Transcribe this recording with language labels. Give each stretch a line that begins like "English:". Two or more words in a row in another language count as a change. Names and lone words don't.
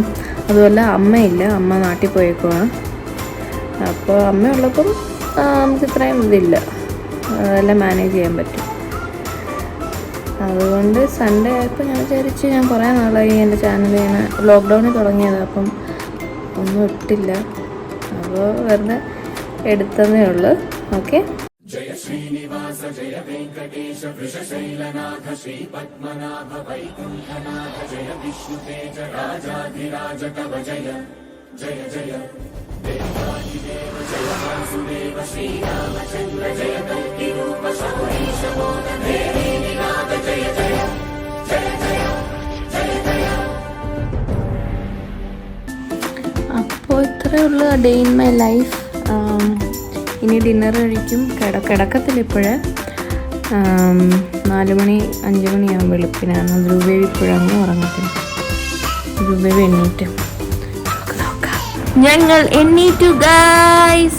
Malayalam: അതുമല്ല അമ്മയില്ല, അമ്മ നാട്ടിൽ പോയേക്കുവാണ്. അപ്പോൾ അമ്മയുള്ളപ്പം നമുക്ക് ഇത്രയും ഇതില്ല, അതെല്ലാം മാനേജ് ചെയ്യാൻ പറ്റും. അതുകൊണ്ട് സൺഡേ ആയപ്പോൾ ഞാൻ വിചാരിച്ച്, ഞാൻ കുറേ നാളായി എൻ്റെ ചാനൽ ഇങ്ങനെ ലോക്ക്ഡൗണിൽ തുടങ്ങിയത്, അപ്പം ഒന്നും ഇട്ടില്ല. അപ്പോൾ വെറുതെ എടുത്തതേ ഉള്ളൂ. ഓക്കെ.
Sanskrit: जय श्रीनिवास जय वेंकटेश वृषशैलनाथ श्री पद्मनाभ वैकुंठनाथ जय विष्णुतेज राजाधिराज तव जय जय जय देवादिदेव जय वासुदेव श्रीरामचंद्र जय कल्कि रूप शौरीश मोद देवी निनाद जय जय जय जय जय जय.
Malayalam: അപ്പോൾ ഇത്രയേ ഉള്ളൂ
English: day in my life.
Malayalam: ഇനി ഡിന്നർ കഴിക്കും. കിടക്കത്തില്ല ഇപ്പോഴേ, 4 മണി 5 മണിയാകുമ്പോൾ വെളുപ്പിനാണ്. ധ്രുവേവി ഇപ്പോഴങ്ങ് ഉറങ്ങത്തില്ല. ധ്രുവേവി എണ്ണീറ്റ് ഞങ്ങൾ എണ്ണീറ്റു ഗൈസ്.